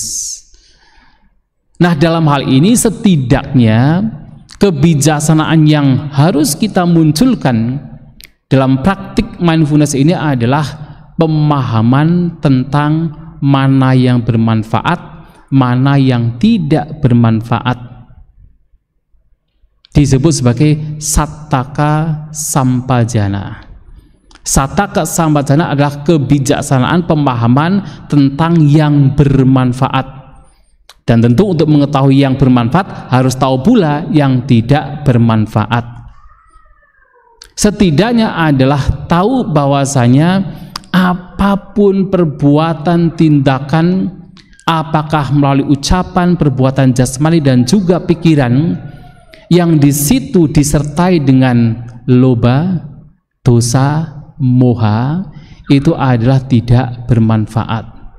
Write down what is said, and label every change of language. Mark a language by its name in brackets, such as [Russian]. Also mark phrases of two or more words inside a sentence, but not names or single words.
[Indonesian] Nah, dalam hal ini setidaknya kebijaksanaan yang harus kita munculkan dalam praktik mindfulness ini adalah pemahaman tentang mana yang bermanfaat, mana yang tidak bermanfaat. Disebut sebagai [Pali] sattaka sampajana. Sattaka sampajana [Indonesian] adalah kebijaksanaan pemahaman tentang yang bermanfaat. Dan tentu untuk mengetahui yang bermanfaat harus tahu pula yang tidak bermanfaat. Setidaknya adalah tahu bahwasanya apapun perbuatan, tindakan, apakah melalui ucapan, perbuatan jasmani dan juga pikiran, yang di situ disertai dengan [Pali] loba, dosa, moha, [Indonesian] itu adalah tidak bermanfaat.